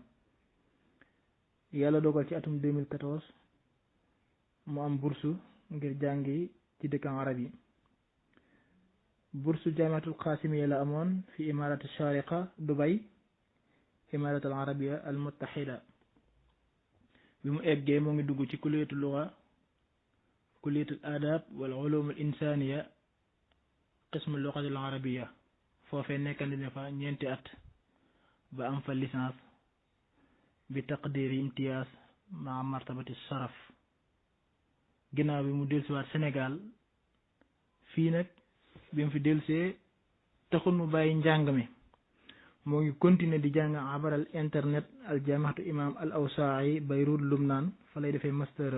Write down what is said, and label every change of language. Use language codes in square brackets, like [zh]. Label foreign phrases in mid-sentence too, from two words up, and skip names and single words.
[wo] yàlla dogal ci atum 2014 mu am bursu ngir jàngi ci dëkkam arab yi. bursu jaamiatul qaasimiya la amoon fi imarat shariqa Dubai imarat al arabia al muttahida. bi mu eggee moo ngi dugg ci kulliyatul lugha kulliyatul adab wal ulum al insaniya qismu lughati al arabia foofee nekkandi ne fa 4 at ba am fa licence bi [ar] تقدير امتياز مع مرتبة الشرف. [wo] ginnaaw bi mu dellusiwaat Sénégal fii nag bi mu fi dellusee taxul mu bàyyi njàng mi moo ngi continuer di jàng [ar] عبر الإنترنت [wo] al jaamiatu imam al awsaa'i Beyrouth Lubnaan fa lay defee masteram.